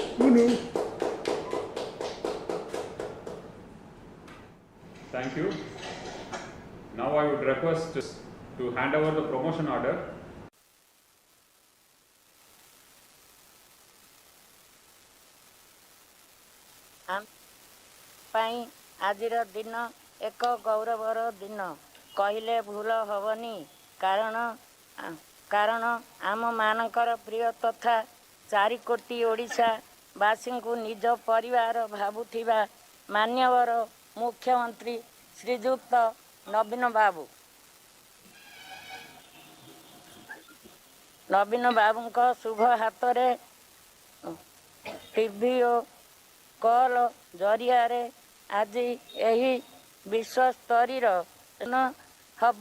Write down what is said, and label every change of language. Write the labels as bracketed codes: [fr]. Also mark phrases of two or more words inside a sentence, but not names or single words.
[te] అవును. [en] Thank you. Now I would request to hand over the promotion order. [or] ପାଇଁ ଆଜିର ଦିନ ଏକ ଗୌରବର ଦିନ କହିଲେ ଭୁଲ ହେବନି। କାରଣ ଆମମାନଙ୍କର ପ୍ରିୟ ତଥା 4 କୋଟି ଓଡ଼ିଶାବାସୀଙ୍କୁ ନିଜ ପରିବାର ଭାବୁଥିବା ମାନ୍ୟବର ମୁଖ୍ୟମନ୍ତ୍ରୀ ଶ୍ରୀଯୁକ୍ତ ନବୀନ ବାବୁଙ୍କ ଶୁଭ ହାତରେ ଟିଭି ଓ କଲ୍ ଜରିଆରେ ଆଜି ଏହି ବିଶ୍ୱସ୍ତରୀୟ ହେବ।